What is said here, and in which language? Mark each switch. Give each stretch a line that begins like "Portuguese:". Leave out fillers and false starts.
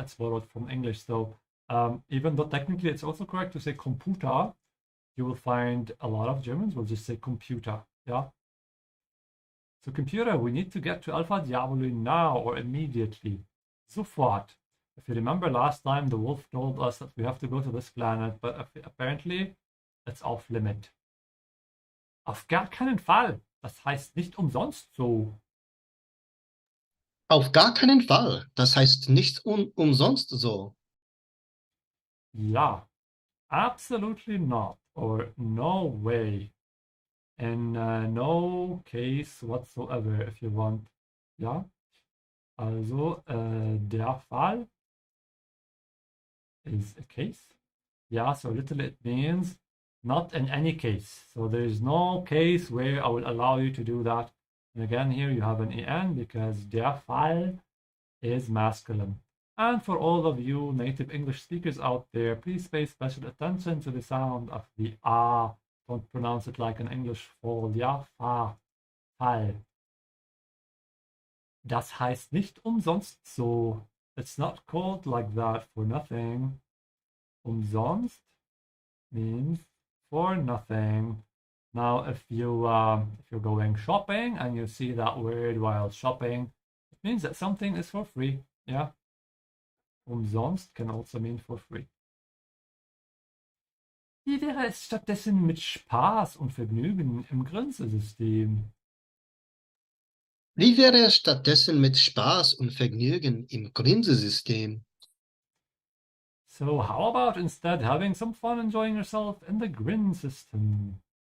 English: It's borrowed from English. So even though technically it's also correct to say Computer, you will find a lot of Germans will just say computer. Yeah. So computer, we need to get to Alpha Diaboli now or immediately.
German: Sofort.
English: If you remember last time, the wolf told us that we have to go to this planet, but apparently it's off limit.
German: Auf gar keinen Fall. Das heißt nicht umsonst so. Auf gar keinen Fall. Das heißt nicht umsonst so.
English: Ja. Absolutely not. Or no way. In no case whatsoever, if you want. Ja. Also, der Fall is a case. Yeah, so literally it means not in any case. So there is no case where I will allow you to do that. And again, here you have an en because der Fall is masculine. And for all of you native English speakers out there, please pay special attention to the sound of the a. Don't pronounce it like an English fall.
German: Ja, Fall. Das heißt nicht umsonst so.
English: It's not called like that for nothing. Umsonst means for nothing. Now, if you're going shopping and you see that word while shopping, it means that something is for free. Yeah. Umsonst can also mean for free.
German: Wie wäre es stattdessen mit Spaß und Vergnügen im Grenzsystem? Wie wäre es stattdessen mit Spaß und Vergnügen im Grinsesystem?
English: So how about instead having some fun enjoying yourself in the grin system?